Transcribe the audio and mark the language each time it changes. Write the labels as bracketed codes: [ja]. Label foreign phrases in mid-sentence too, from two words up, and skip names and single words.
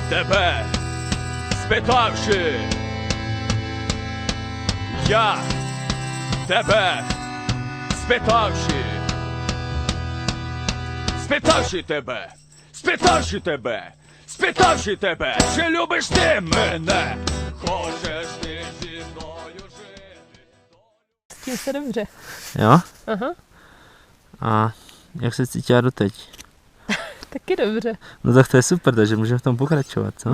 [uk] тебе, спитавши, я тебе, спитавши тебе, чи любиш ти мене, хочеш ти зі мною жити. [cs] Tím se dobře. Jo? Aha, A jak se cítila doteď? taky dobře. No tak to je super, takže můžeme v tom pokračovat, co?